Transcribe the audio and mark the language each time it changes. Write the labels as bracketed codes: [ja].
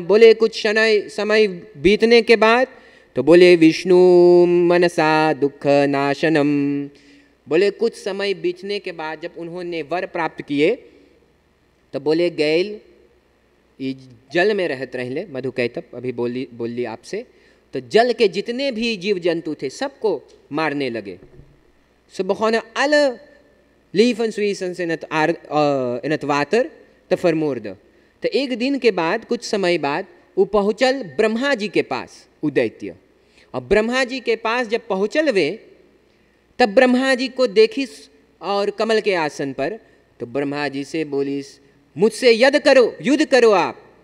[hi] बोले कुछ समय बीतने के बाद तो बोले विष्णु मनसा दुख नाशनम। बोले कुछ समय बीतने के बाद जब उन्होंने वर प्राप्त किए तो बोले गैल जल में रहते रहले। मधुकैटभ अभी बोली आपसे, तो जल के जितने भी जीव जंतु थे सबको मारने लगे। [nl] Så begonnen alle levenswezens in het water te vermoorden. [hi] तो एक दिन के बाद, कुछ समय बाद, वो पहुँचल ब्रह्मा जी के पास, उदैत्य। और ब्रह्मा जी के पास जब पहुँचल वे, तब ब्रह्मा जी को देखिस और कमल के आसन पर, तो ब्रह्मा जी से बोलिस मुझसे युद्ध करो आप।